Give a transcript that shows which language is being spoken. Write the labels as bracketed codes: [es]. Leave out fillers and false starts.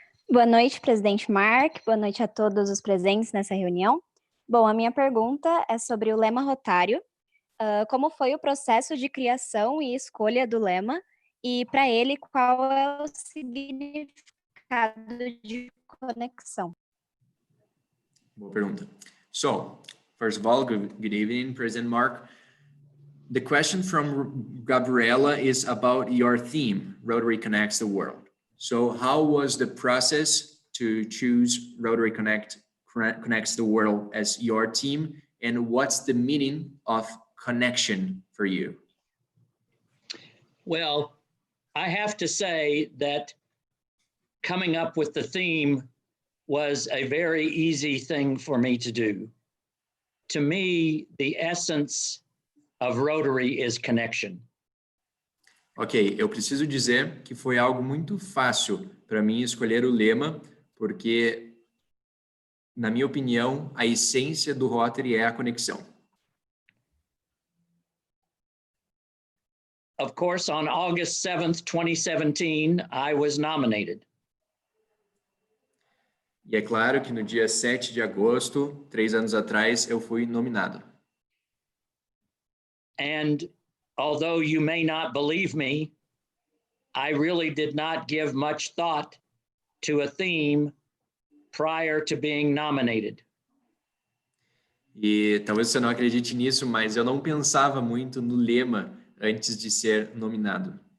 [pt] Boa noite, presidente Mark. Boa noite a todos os presentes nessa reunião. Bom, a minha pergunta é sobre o lema rotário. Como foi o processo de criação e escolha do lema? E, para ele, qual é o significado de conexão? Boa pergunta. [en] So, first of all, good evening, President Mark. The question from Gabriela is about your theme, Rotary Connects the World. So how was the process to choose Rotary Connects the World as your team, and what's the meaning of connection for you? Well, I have to say that coming up with the theme was a very easy thing for me to do. To me, the essence of Rotary is connection. [pt] Ok, eu preciso dizer que foi algo muito fácil para mim escolher o lema, porque, na minha opinião, a essência do Rotary é a conexão. [en] Of course, on August 7th, 2017, I was nominated. [pt] E é claro que no dia 7 de agosto, 3 anos atrás, eu fui nominado. [en] And although you may not believe me, I really did not give much thought to a theme prior to being nominated. [pt] E talvez você não acredite nisso, mas eu não pensava muito no lema antes de ser nominado.